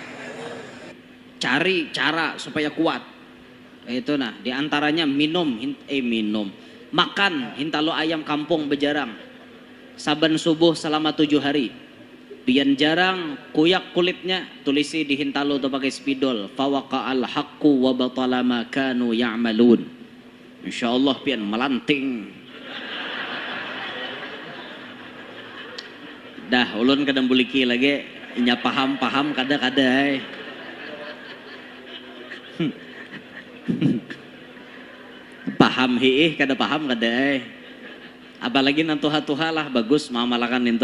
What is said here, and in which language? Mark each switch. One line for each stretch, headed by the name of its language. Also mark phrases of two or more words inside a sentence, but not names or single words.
Banjar: Cari cara supaya kuat. Itu nah diantaranya minum makan hintalo ayam kampung bejarang saban subuh selama 7 hari Pian jarang kuyak kulitnya, tulisi di hintalo atau pakai spidol.
Arabic: Fawaqa'al haqqu wa batala ma kanu ya'malun.
Banjar: Insyaallah pian melanting. Dah ulun kadang buliki lagi nya paham kada paham hiih kada paham kada apalagi nang tuha lah bagus mamalakan itu.